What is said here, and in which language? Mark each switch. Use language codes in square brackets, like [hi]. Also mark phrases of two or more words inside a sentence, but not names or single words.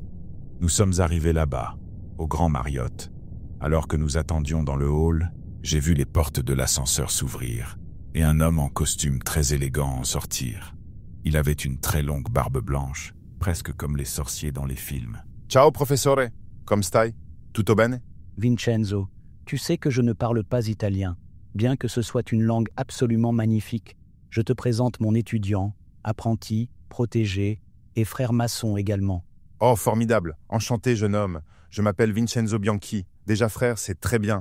[fr] Nous sommes arrivés là-bas, au Grand Marriott. Alors que nous attendions dans le hall, j'ai vu les portes de l'ascenseur s'ouvrir et un homme en costume très élégant en sortir. Il avait une très longue barbe blanche, presque comme les sorciers dans les films. [it] Ciao professore, come stai? Tutto bene? [fr] Vincenzo, tu sais que je ne parle pas italien, bien que ce soit une langue absolument magnifique. Je te présente mon étudiant, apprenti, protégé et frère maçon également. Oh, formidable. Enchanté, jeune homme. Je m'appelle Vincenzo Bianchi. Déjà frère, c'est très bien.